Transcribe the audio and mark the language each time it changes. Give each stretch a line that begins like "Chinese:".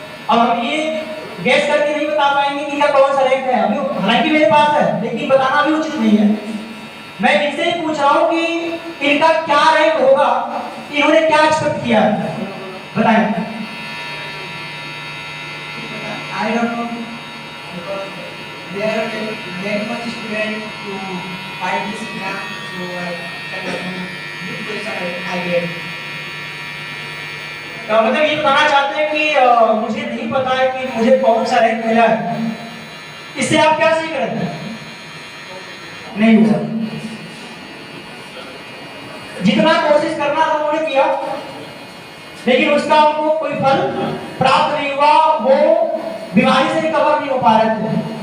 Hindi: अब हम ये गैस करके नहीं बता पाएंगे कि इनका कौन सा रैंक है, अभी हालांकि मेरे पास है लेकिन बताना भी उचित नहीं है। मैं इनसे ही पूछ रहा हूँ कि इनका क्या रैंक होगा, इन्होंने क्या एक्सपेक्ट किया है, बताएं।
English: I don't know because there are very much students to fight this exam, so I cannot know which question I get.
Hindi: तो मतलब ये बताना चाहते हैं कि मुझे नहीं पता है कि मुझे कौन सा रैंक मिला है, इससे आप क्या सीख रहे हैं? नहीं हुआ। जितना कोशिश करना था उन्होंने किया लेकिन उसका उनको कोई फल प्राप्त नहीं हुआ, वो बीमारी से रिकवर नहीं हो पा रहे थे।